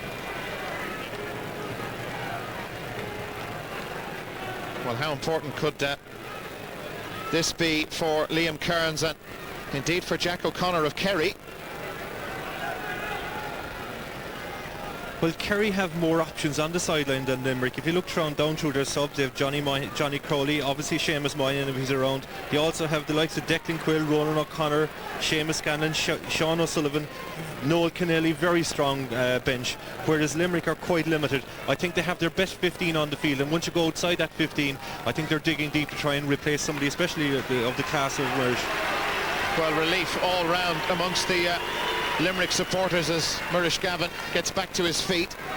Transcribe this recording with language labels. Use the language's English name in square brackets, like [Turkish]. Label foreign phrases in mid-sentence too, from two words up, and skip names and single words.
[English] Well, how important could this be for Liam Kearns and indeed for Jack O'Connor of Kerry? Well, Kerry have more options on the sideline than Limerick. If you look down through their subs, they have Johnny Crowley, obviously Seamus Moynihan if he's around. They also have the likes of Declan Quill, Ronan O'Connor, Seamus Scanlon, Sean O'Sullivan, Noel Kennelly, very strong bench, whereas Limerick are quite limited. I think they have their best 15 on the field, and once you go outside that 15, I think they're digging deep to try and replace somebody, especially of the class of Merge. Well, relief all round amongst the Limerick supporters as Murish Gavin gets back to his feet.